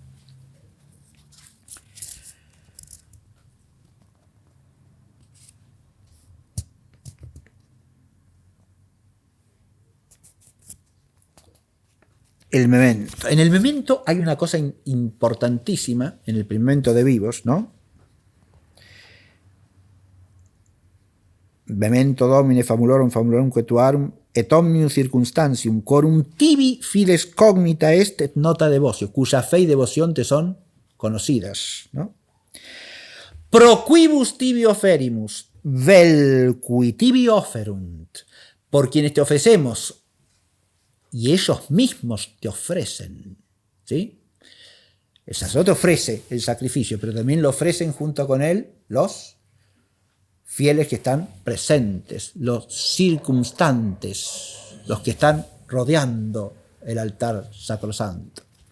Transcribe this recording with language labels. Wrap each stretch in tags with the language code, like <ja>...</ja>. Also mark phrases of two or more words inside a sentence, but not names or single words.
<es>El memento. En el memento hay una cosa importantísima, en el memento de vivos, ¿no?</es> <la>Memento Domine famulorum famulorumque tuarum et omnium circunstantium quorum tibi fides cognita est et nota devotio,</la> <es>cuya fe y devoción te son conocidas, ¿no?</es> <la>Pro quibus tibi oferimus, vel qui tibi offerunt,</la> <es>por quienes te ofrecemos y ellos mismos te ofrecen, ¿sí? El sacerdote ofrece el sacrificio, pero también lo ofrecen junto con él los fieles que están presentes, los circunstantes, los que están rodeando el altar sacrosanto.</es>